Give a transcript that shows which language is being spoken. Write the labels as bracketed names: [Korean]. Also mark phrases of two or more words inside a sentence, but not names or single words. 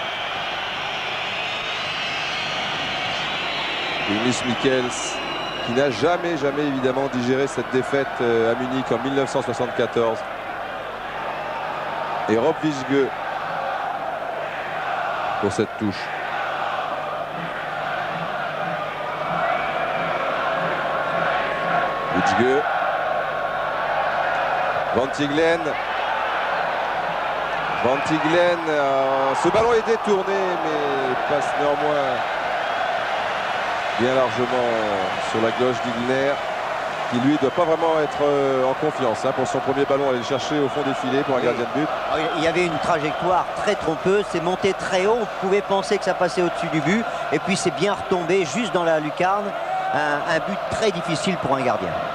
[French] Yunus Michels qui n'a jamais évidemment digéré cette défaite à Munich en 1974. Et Rob Witschge pour cette touche. Witschge. Van Tiglen. Van Tiglen, ce ballon est détourné, mais passe néanmoins bien largement sur la gauche d'Igner, qui lui ne doit pas vraiment être en confiance pour son premier ballon, aller le chercher au fond des filets pour un gardien de but. Il y avait une trajectoire très trompeuse, c'est monté très haut, on pouvait penser que ça passait au-dessus du but, et puis c'est bien retombé juste dans la lucarne, un but très difficile pour un gardien.